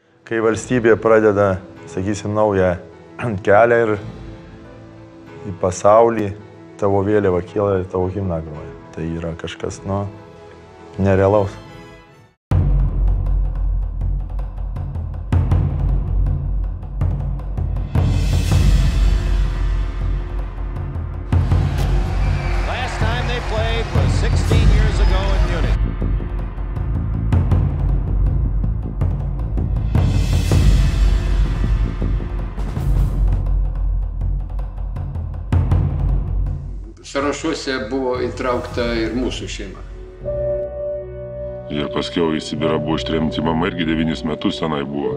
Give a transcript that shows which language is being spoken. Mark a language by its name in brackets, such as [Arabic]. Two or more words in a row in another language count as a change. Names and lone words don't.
[Lithuanian] Kai valstybė pradeda, sakysim, naują kelią ir į pasaulį, tavo vėliava kyla ir tavo himną groja. Tai yra kažkas, nerealaus. [English] Last time they played was 16 years ago in Munich. [Lithuanian] Sąrašuose buvo įtraukta ir mūsų šeima. Ir paskiau į Sibirą buvo ištremti, mama irgi 9 metus tenai buvo.